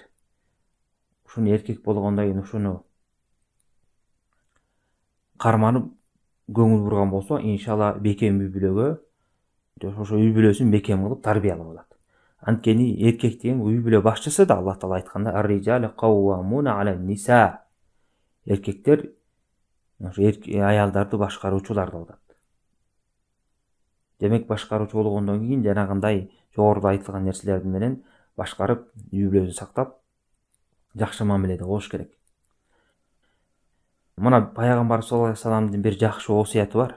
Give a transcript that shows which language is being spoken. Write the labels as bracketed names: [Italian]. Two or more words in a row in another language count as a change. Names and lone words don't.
[Kyrgyz] Ушуну эркек болгондон кийин ушуну карманып көңүл бурган болсо, иншалла бекем үй бүлөгө, ошо үй бүлөсүн бекем кылып тарбиялап алат. Анткени эркек деген үй бүлө башчысы да. Алла Таала айтканда [Arabic] الرجال قوامون على النساء. [Kyrgyz] Эркектер ошо аялдарды башкаруучулар деп атат. Демек башкаруучу болгондон кийин жанагындай жогоруда айтылган нерселер менен башкарып, үй бүлөсүн сактап, жакшы мамиледе болуш керек. Мына Пайгамбар [Arabic] صلى الله عليه وسلم [Kyrgyz] бир жакшы осуяты бар.